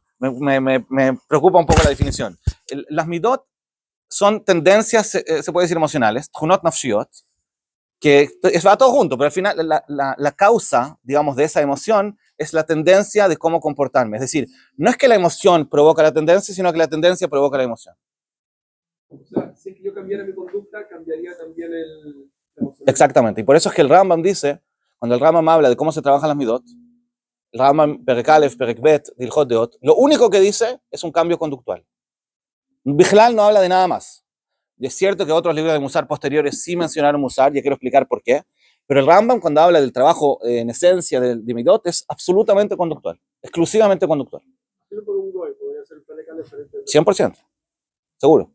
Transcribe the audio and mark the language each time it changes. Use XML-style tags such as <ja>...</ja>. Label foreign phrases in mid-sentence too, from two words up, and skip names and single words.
<es>Me preocupa un poco la definición. Las midot son tendencias, se puede decir emocionales,</es> <he>תכונות נפשיות,</he> <es>que va todo junto, pero al final la causa, digamos, de esa emoción es la tendencia de cómo comportarme. Es decir, no es que la emoción provoca la tendencia, sino que la tendencia provoca la emoción. O sea, si yo cambiara mi conducta, cambiaría también la emoción. Exactamente, y por eso es que el Rambam dice, cuando el Rambam habla de cómo se trabajan las midot, el Rambam</es> <he>פרק אלף, פרק בית, דהלכות דעות,</he> <es>lo único que dice es un cambio conductual. Bijlal no habla de nada más. Y es cierto que otros libros de Musar posteriores sí mencionaron Musar, ya quiero explicar por qué, pero el Rambam cuando habla del trabajo en esencia de Midot es absolutamente conductual, exclusivamente conductual. 100%, seguro.</es>